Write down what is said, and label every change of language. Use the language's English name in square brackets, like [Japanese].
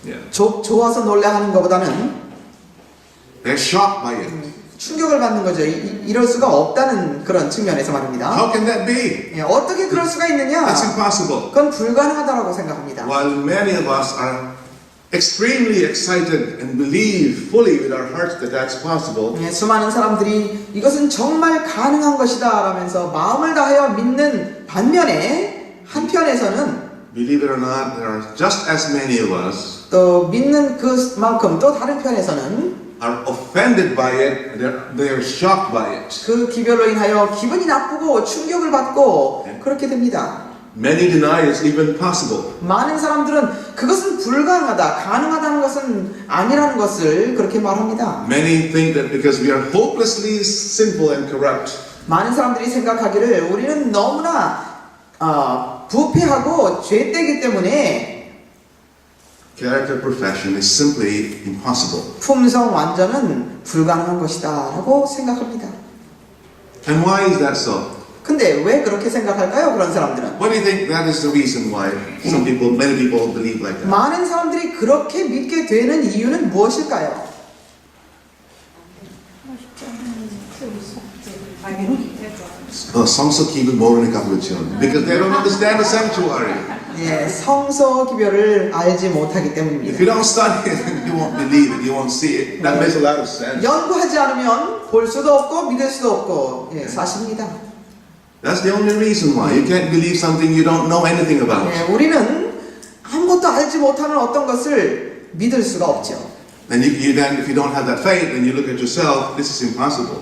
[Korean] 좋아서 놀라하는 것보다는 [English] They're shocked by it. [Korean] 충격을 받는 거죠. 이럴 수가 없다는 그런 측면에서 말입니다. [English] How can that be? [Korean] 예, 어떻게 그럴 수가 있느냐? [English] That's impossible. [Korean] 그건 불가능하다라고 생각합니다. [English] While many of us are extremely excited and believe fully with our hearts that that's possible, [Korean] 예, 수많은 사람들이 이것은 정말 가능한 것이다 라면서 마음을 다하여 믿는 반면에 한편에서는 [English] believe it or not, there are just as many of us [Korean] 또 믿는 그만큼 또 다른 편에서는 [English] are offended by it, they're shocked by it. [Korean] 그 기별로 인하여 기분이 나쁘고 충격을 받고 그렇게 됩니다. [English] Many deny it's even possible. [Korean] 많은 사람들은 그것은 불가능하다, 가능하다는 것은 아니라는 것을 그렇게 말합니다. [English] Many think that because we are hopelessly sinful and corrupt, [Korean] 많은 사람들이 생각하기를 우리는 너무나 부패하고 죄되기 때문에 [English] character perfection is simply impossible. [Korean] 품성 완전은 불가능한 것이다 라고 생각합니다. [English] And why is that so? [Korean] 근데 왜 그렇게 생각할까요? 그런 사람들은 [English] What do you think that is the reason why many people believe like that? [Korean] 많은 사람들이 그렇게 믿게 되는 이유는 무엇일까요? 성서 기분 모르니까 그렇죠. [English] Because they don't understand the sanctuary. [Korean] 예, 성서 기별을 알지 못하기 [English] If [Korean] 때문입니다. [English] you don't study it, you won't believe it, you won't see it. That makes a lot of sense. [Korean] 연구하지 않으면 볼 수도 없고 믿을 수도 없고 예, 사실입니다. [English] That's the only reason why. You can't believe something you don't know anything about. [Korean] 예, 우리는 아무것도 알지 못하는 어떤 것을 믿을 수가 없죠. [English] And then, if you don't have that faith, then you look at yourself, this is impossible.